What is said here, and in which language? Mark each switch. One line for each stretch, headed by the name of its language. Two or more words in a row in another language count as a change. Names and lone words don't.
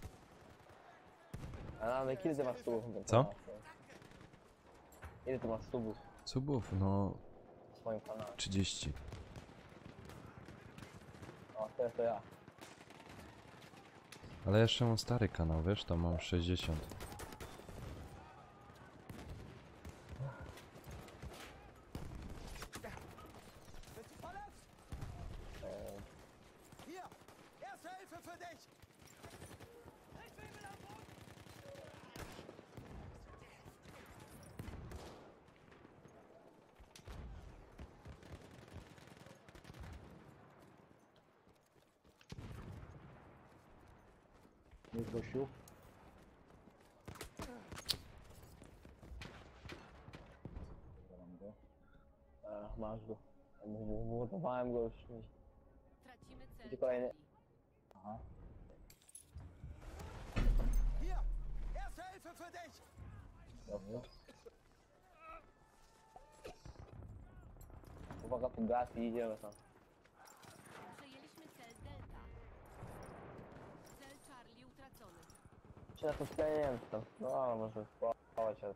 Polish: Ale kiedy ty masz subów? Co? Ile ty masz subów Subów, no w swoim kanale? 30. O, teraz to ja. Ale jeszcze mam stary kanał, wiesz, tam mam 60.
German: Bist du verletzt? Hier, erste Hilfe für dich. Ich bin wieder am Boden.
Polish: Jest gościu. Zaram go. Masz go. Wymordowałem go już. Tracimy cel. Gdzie kolejny? Aha.
German: Hier, erste Hilfe für dich.
Polish: Dobrze. Uwaga, tu gaz i idziemy tam. Przejęliśmy cel Delta. Cel Charlie utracony. Czy na to sklejenie tam? No, może spróbować, ale...